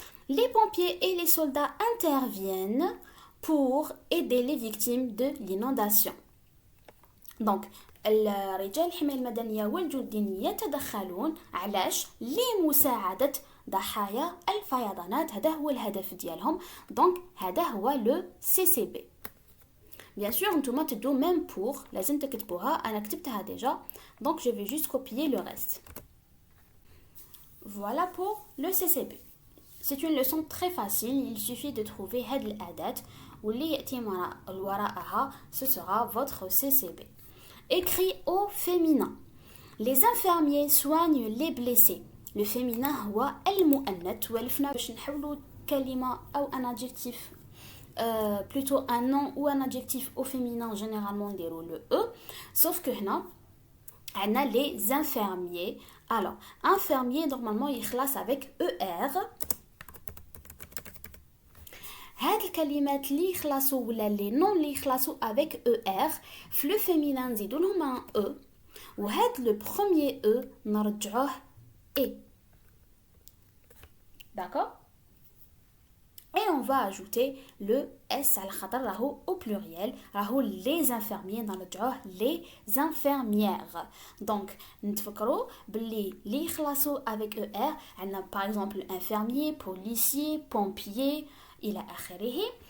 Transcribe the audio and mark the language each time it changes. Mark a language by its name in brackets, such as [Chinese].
[French] Les pompiers et les soldats interviennent pour aider les victimes de l'inondation. [Arabic] Donc, الرجال الحماية المدنية والجنديين يتدخلون علاش لمساعدة ضحايا الفيضانات. هذا هو الهدف ديالهم. [French] Donc, [Arabic] هذا هو [French] le CCB. Bien sûr, [Arabic] نتوما تدو [French] même pour [Arabic] لازم تكتبوها. أنا كتبتها déjà. [French] Donc, je vais juste copier le reste. Voilà pour le CCB. C'est une leçon très facile. Il suffit de trouver [Arabic] هاد الأداة واللي يأتي وراءها [French] ce sera votre CCB. Écrit au féminin. Les infirmiers soignent les blessés. Le féminin [Arabic] هو المؤنث. ولفنا باش نحولوا كلمة أو [French] un adjectif plutôt un nom ou un adjectif au féminin généralement [Arabic] نديرو [French] le e. Sauf que [Arabic] هنا عندنا [French] les infirmiers. Alors, infirmier normalement يخلص avec er. [Arabic] هاد الكلمات اللي يخلصوا ولا لي نون اللي يخلصوا [French] avec er [Arabic] في [French] لو فيمينان [Arabic] نزيدو لهم [French] un e [Arabic] وهاد [French] لو بروميير [Arabic] e نرجعوه e. [French] D'accord? Et on va ajouter le s [Arabic] على خاطر راهو [French] au pluriel. [Arabic] راهو [French] les infirmiers [Arabic] نرجعوه [French] les infirmières. Donc [Arabic] نتفكروا باللي اللي يخلصوا [French] avec er [Arabic] عندنا [French] par exemple infirmier, policier, pompier [Arabic] إلى آخره.